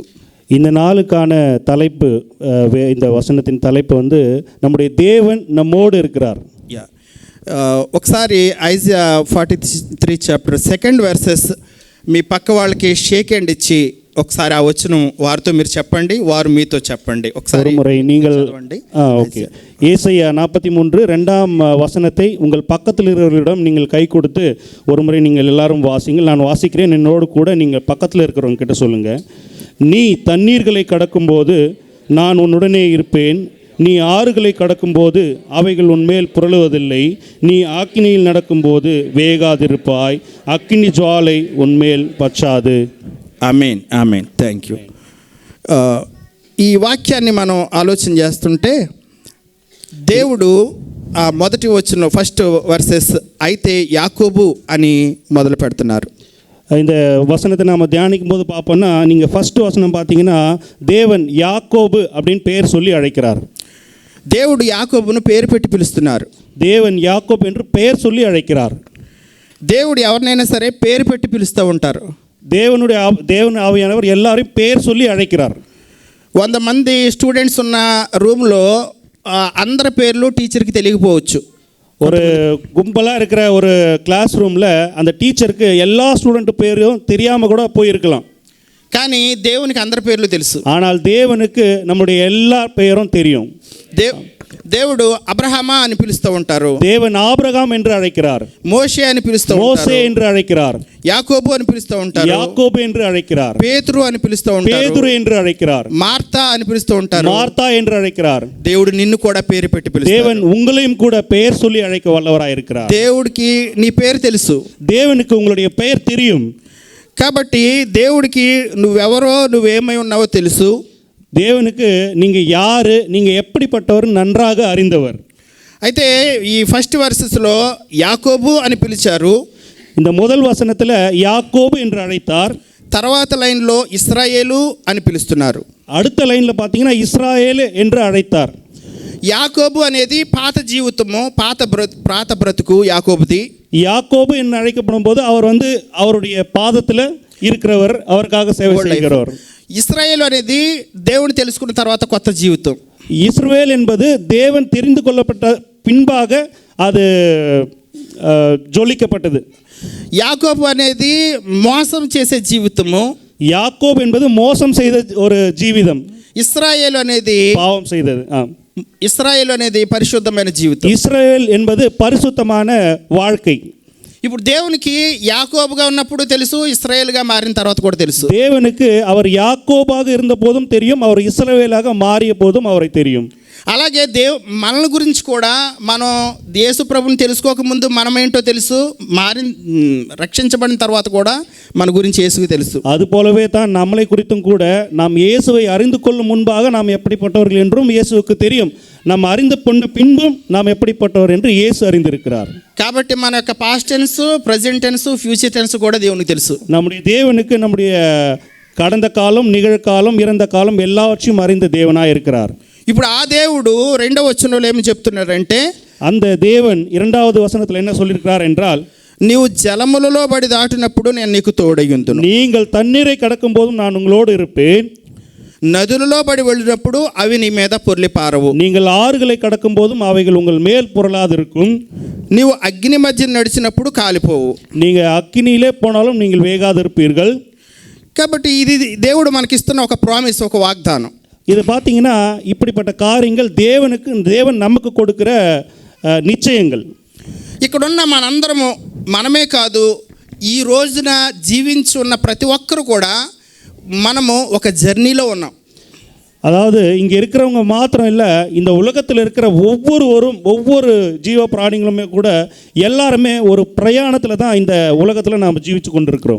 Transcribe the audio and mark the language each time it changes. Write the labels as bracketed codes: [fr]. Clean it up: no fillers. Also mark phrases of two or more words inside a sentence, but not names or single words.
[ta] இந்த நாளுக்கான தலைப்பு, இந்த வசனத்தின் தலைப்பு வந்து நம்முடைய தேவன் நம்மோடு இருக்கிறார். [te] యా, ఒకసారి ఐజియా 43 చాప్టర్ 2nd వర్సెస్ మీ పక్క వాళ్ళకి [en] shake hand [te] ఇచ్చి ఒకసారి ఆ వచనం వారితో మీరు చెప్పండి, వారు మీతో చెప్పండి. ఒకసారి [ta] முறை நீங்கள் [te] చదవండి. [ta] ஓகே, ஏசாயா 43 2ஆம் வசனத்தை உங்கள் பக்கத்தில் இருக்கிறவர்களிடம் நீங்கள் கை கொடுத்து ஒரு முறை நீங்கள் எல்லாரும் வாசிங்கள். நான் வாசிக்கிறேன், என்னோடு கூட நீங்கள் பக்கத்தில் இருக்கிறவங்க கிட்ட சொல்லுங்கள். நீ தண்ணீர்களை கடக்கும்போது நான் உன்னுடனே இருப்பேன், நீ ஆறுகளை கடக்கும்போது அவைகள் உன்மேல் புரளுவதில்லை, நீ ஆக்கினியில் நடக்கும்போது வேகாதிருப்பாய், அக்கினி ஜுவாலை உன்மேல் பச்சாது. [te] ఆమేన్, ఆమేన్. [en] thank you. [te] ఈ వాక్యాన్ని మనం ఆలోచన చేస్తుంటే దేవుడు ఆ మొదటి వచ్చిన [en] first verses [te] అయితే యాకోబు అని మొదలు పెడుతున్నారు. [ta] இந்த வசனத்தை நாம் தியானிக்கும் போது பார்ப்போம்னா, நீங்கள் ஃபஸ்ட்டு வசனம் பார்த்தீங்கன்னா தேவன் யாக்கோபு அப்படின்னு பேர் சொல்லி அழைக்கிறார். [te] దేవుడు యాకోబును పేరు పెట్టి పిలుస్తున్నారు. [ta] தேவன் யாக்கோபு என்று பெயர் சொல்லி அழைக்கிறார். [te] దేవుడు ఎవరినైనా సరే పేరు పెట్టి పిలుస్తూ ఉంటారు. [ta] தேவன் ஆவியானவர் எல்லாரையும் பேர் சொல்லி அழைக்கிறார். [te] 100 మంది స్టూడెంట్స్ ఉన్న రూమ్లో అందరి పేర్లు టీచర్కి తెలియకపోవచ్చు. [ta] ஒரு கும்பலாக இருக்கிற ஒரு [en] class room [ta] அந்த டீச்சருக்கு எல்லா ஸ்டூடெண்ட் பேரும் தெரியாமல் கூட போயிருக்கலாம். [te] కానీ దేవునికి అందరి పేర్లు తెలుసు. [ta] ஆனால் தேவனுக்கு நம்முடைய எல்லா பெயரும் தெரியும். [te] దేవుడు అబ్రహామా అని పిలుస్తూ ఉంటారు. [ta] தேவன் ஆபிரகாம் என்று அழைக்கிறார். [te] మోషే అని పిలుస్తూ ఉంటారు. [ta] மோசே என்று அழைக்கிறார். [te] యాకోబు అని పిలుస్తూ ఉంటారు. [ta] யாக்கோபு என்று அழைக்கிறார். [te] పేతురు అని పిలుస్తూ ఉంటారు. [ta] பேதுரு என்று அழைக்கிறார். [te] మార్తా అని పిలుస్తూ ఉంటారు. [ta] மார்த்தா என்று அழைக்கிறார். [te] దేవుడు నిన్ను కూడా పేరు పెట్టి పిలుస్తాడు. [ta] தேவன் உங்களையும் கூட பெயர் சொல்லி அழைக்க வல்லவராய் இருக்கிறார். [te] దేవుడికి నీ పేరు తెలుసు. [ta] தேவனுக்கு உங்களுடைய பெயர் தெரியும். [te] కాబట్టి దేవుడికి నువ్వెవరో, నువ్వేమై ఉన్నావో తెలుసు. [ta] தேவனுக்கு நீங்கள் யார், நீங்கள் எப்படிப்பட்டவர் நன்றாக அறிந்தவர். [te] అయితే ఈ [en] first verses [te] యాకోబు అని పిలిచారు. [ta] இந்த முதல் வசனத்தில் யாக்கோபு என்று அழைத்தார். [te] తర్వాత లైన్లో ఇశ్రాయేలు అని పిలుస్తున్నారు. [ta] அடுத்த லைனில் பார்த்தீங்கன்னா இஸ்ராயேல் என்று அழைத்தார். [te] యాకోబు అనేది పాత జీవితము, పాత బ్రతుకు యాకోబుది. [ta] யாக்கோபு என்று அழைக்கப்படும் போது அவர் வந்து அவருடைய பாதத்தில் இருக்கிறவர், அவருக்காக சேவை செய்கிறவர். [te] ఇశ్రాయేలు అనేది దేవుని తెలుసుకున్న తర్వాత కొత్త జీవితం. [ta] இஸ்ரவேல் என்பது தேவன் தெரிந்து கொள்ளப்பட்ட பின்பாக அது ஜொலிக்கப்பட்டது. [te] యాకోబు అనేది మోసం చేసే జీవితము. [ta] யாக்கோபு என்பது மோசம் செய்த ஒரு ஜீவிதம். [te] ఇశ్రాయేలు అనేది [ta] பாவம் செய்தது. [te] ఇశ్రాయేలు అనేది పరిశుద్ధమైన జీవితం. [ta] இஸ்ரவேல் என்பது பரிசுத்தமான வாழ்க்கை. [te] ఇప్పుడు దేవునికి యాకోబుగా ఉన్నప్పుడు తెలుసు, ఇశ్రాయేలుగా మారిన తర్వాత కూడా తెలుసు. [ta] தேவனுக்கு அவர் யாக்கோபாக இருந்த போதும் தெரியும், அவர் இஸ்ரவேலாக மாறிய போதும் அவரை தெரியும். [te] అలాగే మనల్ని గురించి కూడా మనం యేసు ప్రభుని తెలుసుకోకముందు మనమేంటో తెలుసు, రక్షించబడిన తర్వాత కూడా మన గురించి యేసుకు తెలుసు. [ta] அது போலவே தான் நம்மளை குறித்தும் கூட நாம் இயேசுவை அறிந்து கொள்ளும் முன்பாக நாம் எப்படிப்பட்டவர்கள் என்றும் இயேசுவுக்கு தெரியும். நாம் அறிந்து கொண்ட பின்பும் நாம் எப்படிப்பட்டவர் என்று இயேசு அறிந்திருக்கிறார். [te] కాబట్టి మన యొక్క [en] past tense, present tense, future tense [te] కూడా దేవునికి తెలుసు. [ta] நம்முடைய தேவனுக்கு நம்முடைய கடந்த காலம், நிகழ்காலம், இறந்த காலம் எல்லாவற்றையும் அறிந்த தேவனாக இருக்கிறார். [te] ఇప్పుడు ఆ దేవుడు రెండవ వచనంలో ఏమి చెప్తున్నారంటే, [ta] அந்த தேவன் 2வது வசனத்தில் என்ன சொல்லியிருக்கிறார் என்றால், [te] నీవు జలములలో పడి దాటినప్పుడు నేను నీకు తోడయ్యుందును. [ta] நீங்கள் తన్నీரை கடக்கும் போதும் நான் உங்களோடு இருப்பேன். [te] నదులలో పడి వెళ్ళినప్పుడు అవి నీ మీద పొర్లి పారవు. [ta] நீங்கள் ఆరుகளை கடக்கும் போதும் அவைகள் உங்கள் மேல் புரளாதிருக்கும். [te] నీవు అగ్ని మధ్య నడిచినప్పుడు కాలిపోవు. [ta] நீங்கள் అగ్నిயிலே போனாலும் நீங்கள் வேகாதிருப்பீர்கள். [te] కాబట్టి ఇది దేవుడు మనకిస్తున్న ఒక ప్రామిస్, ఒక వాగ్దానం. [ta] இது பார்த்தீங்கன்னா இப்படிப்பட்ட காரியங்கள் தேவன் நமக்கு கொடுக்கிற நிச்சயங்கள். [te] ఇక్కడున్న మనందరము, మనమే కాదు, ఈ రోజున జీవించి ఉన్న ప్రతి ఒక్కరు కూడా మనము ఒక జర్నీలో ఉన్నాం. [ta] அதாவது இங்கே இருக்கிறவங்க மாத்திரம் இல்லை, இந்த உலகத்தில் இருக்கிற ஒவ்வொரு ஜீவ பிராணிகளுமே கூட எல்லாருமே ஒரு பிரயாணத்தில் தான் இந்த உலகத்தில் நாம் ஜீவிச்சு கொண்டு இருக்கிறோம்.